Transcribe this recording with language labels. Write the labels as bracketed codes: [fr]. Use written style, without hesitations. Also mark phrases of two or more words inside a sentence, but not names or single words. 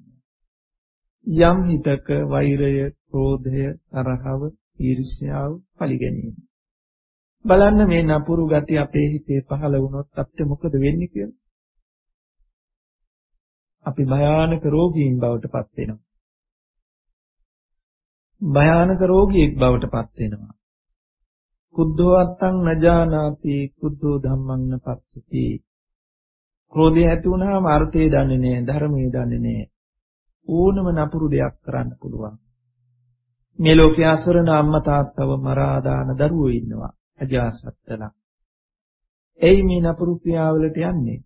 [si] යම් හිතක වෛරය, ක්‍රෝධය, තරහව, ඊර්ෂ්‍යාව, පලි ගැනීම. බලන්න මේ නපුරු ගති අපේ හිතේ පහළ වුණොත් අපිට මොකද වෙන්නේ කියලා? අපි භයානක රෝගීන් බවට පත් වෙනවා. භයානක රෝගියෙක් බවට පත් වෙනවා. [pi] කුද්ධෝ අත්තං නජානාති කුද්ධෝ ධම්මං නපස්සති. [si] ක්‍රෝධය ඇති වුණාම අර්ථය දන්නේ නැහැ, ධර්මය දන්නේ නැහැ. ඕනම නපුරු දෙයක් කරන්න පුළුවන්. මේ ලෝකයේ අසරණ අම්මා තාත්තව මරා දාන දරුවෝ ඉන්නවා අජාසත්තලා. එයි මේ නපුරු ක්‍රියාවලට යන්නේ.